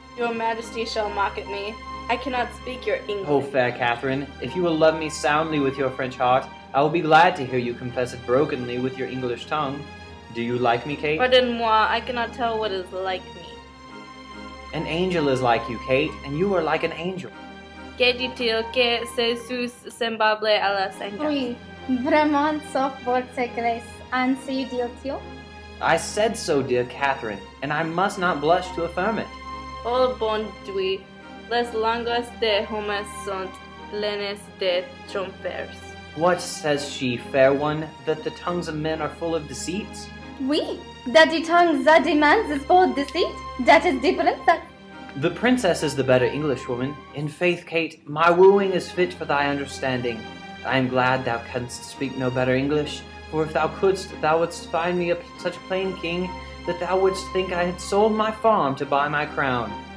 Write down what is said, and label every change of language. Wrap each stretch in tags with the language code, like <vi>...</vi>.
<en>Your majesty shall mock at me. I cannot speak your English. Oh, fair Catherine, if you will love me soundly with your French heart, I will be glad to hear you confess it brokenly with your English tongue. Do you like me, Kate? Pardon-moi, I cannot tell what is like me. An angel is like you, Kate, and you are like an angel.</en> <fr>Que dit-il que c'est semblable à la Seigneur? Oui, vraiment sauf votre grâce, ainsi dit-il.</fr> <en>I said so, dear Catherine, and I must not blush to affirm it.</en> <fr>Oh bon Dieu, les langues de hommes sont pleines de trompeurs.</fr> <en>What says she, fair one, that the tongues of men are full of deceits? Oui, that the tongue that demands is full of deceit. That is the princess. The princess is the better Englishwoman. In faith, Kate, my wooing is fit for thy understanding. I am glad thou canst speak no better English, for if thou couldst, thou wouldst find me such a plain king that thou wouldst think I had sold my farm to buy my crown.</en>